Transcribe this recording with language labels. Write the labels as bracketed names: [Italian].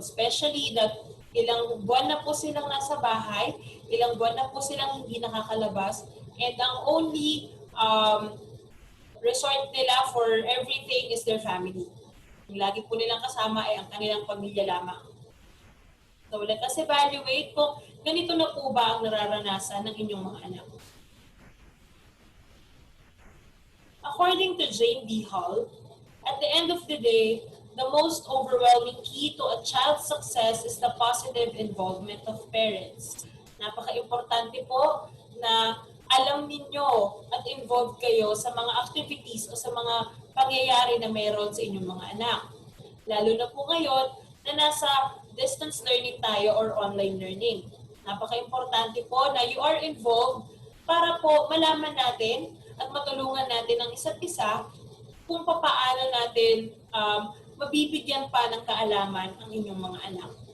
[Filipino] Especially that ilang buwan na po silang nasa bahay, ilang buwan na po silang hindi nakakalabas, and ang only resort nila [English] for everything is their family. [Filipino] Yung lagi po nilang kasama ay ang kanilang pamilya lamang. So let us evaluate kung ganito na po ba ang nararanasan ng inyong mga anak. [English] According to Jane B. Hall, at the end of the day, the most overwhelming key to a child's success is the positive involvement of parents. [Filipino] Napaka-importante po na alam ninyo at involved kayo sa mga activities o sa mga pangyayari na mayroon sa inyong mga anak. Lalo na po ngayon na nasa distance learning tayo or online learning. Napaka-importante po na [English] you are involved [Filipino] para po malaman natin at matulungan natin ang isa't isa kung paano natin mabibigyan pa ng kaalaman ang inyong mga anak.